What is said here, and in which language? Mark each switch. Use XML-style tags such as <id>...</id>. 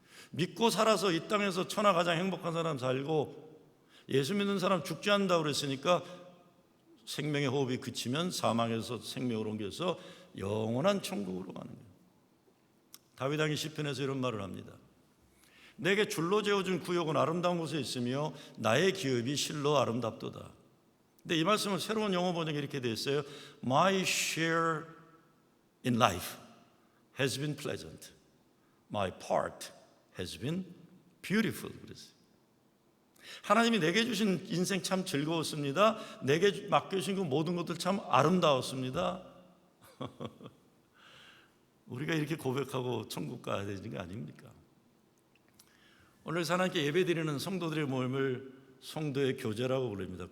<ko>믿고 살아서 이 땅에서 천하 가장 행복한 사람 살고 예수 믿는 사람 죽지 않는다고 그랬으니까 생명의 호흡이 그치면 사망에서 생명으로 옮겨서 영원한 천국으로 가는 거예요. 다윗 왕이 시편에서 이런 말을 합니다. 내게 줄로 재어준 구역은 아름다운 곳에 있으며 나의 기업이 실로 아름답도다. 근데 이 말씀은 새로운 영어 번역이 이렇게 되어 있어요.</ko> <en>My share in life has been pleasant. My part has been beautiful.</en> <ko>그랬어요. 하나님이 내게 주신 인생 참 즐거웠습니다. 내게 맡겨주신 그 모든 것들 참 아름다웠습니다. 우리가 이렇게 고백하고 천국 가야 되는 거 아닙니까? 오늘 하나님께 예배드리는 성도들의 모임을 성도의 교제라고 부릅니다.</ko>